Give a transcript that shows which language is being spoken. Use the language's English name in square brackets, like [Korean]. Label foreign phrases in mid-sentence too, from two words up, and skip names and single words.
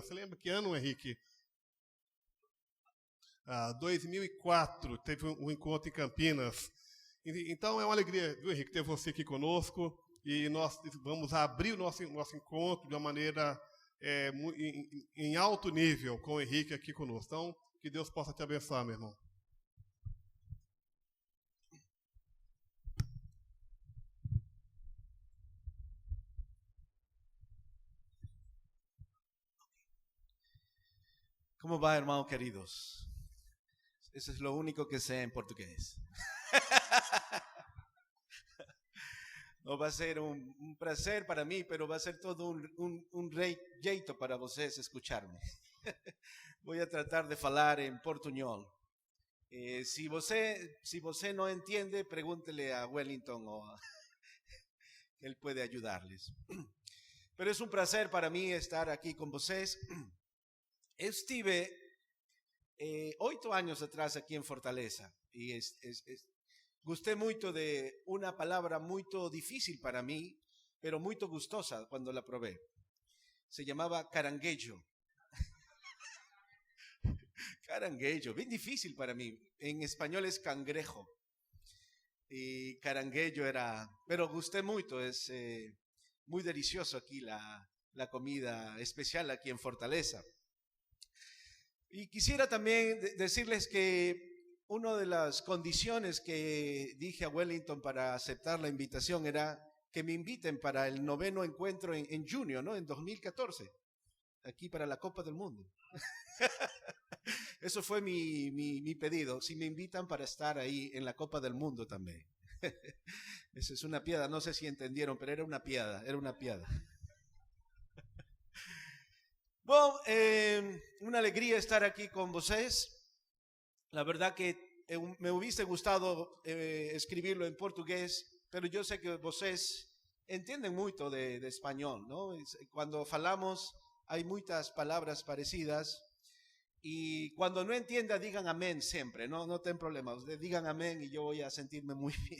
[Portuguese] Você lembra que ano, Henrique? 2004, teve um encontro em Campinas. Então, é uma alegria, viu, Henrique, ter você aqui conosco. E nós vamos abrir o nosso encontro de uma maneira em alto nível com o Henrique aqui conosco. Então, que Deus possa te abençoar, meu irmão. [Spanish] ¿Cómo va, hermanos queridos? Eso es lo único que sé en portugués. No va a ser un placer para mí, pero va a ser todo un [Portuguese] jeito para vocês [Spanish] escucharme. Voy a tratar de falar en portuñol. Si você no entiende, pregúntele a Wellington él puede ayudarles. Pero es un placer para mí estar aquí con vocês. [Portuguese] Estive 8 años atrás aqui em Fortaleza e gostei muito de uma palavra muito difícil para mim, pero muito gostosa quando [Spanish] la probé. [Portuguese] Se chamava caranguejo. Caranguejo, bem difícil para mim. Em espanhol é cangrejo. E caranguejo era... Pero gostei muito, é muito delicioso aqui [Spanish] la comida especial [Portuguese] aqui em Fortaleza. [Spanish] Y quisiera también decirles que una de las condiciones que dije a Wellington para aceptar la invitación era que me inviten para el 9º encuentro en junio, ¿no? En 2014, aquí para la Copa del Mundo. Eso fue mi pedido, si me invitan para estar ahí en la Copa del Mundo también. Esa es una piada, no sé si entendieron, pero era una piada. [Portuguese] Bom, [Spanish] una alegría estar aquí con vocês. La verdad que me hubiese gustado escribirlo en portugués, pero yo sé que vocês entienden mucho de español, ¿no? Cuando falamos hay muchas palabras parecidas y cuando no entienda digan amén siempre, no ten problema, ustedes digan amén y yo voy a sentirme muy bien.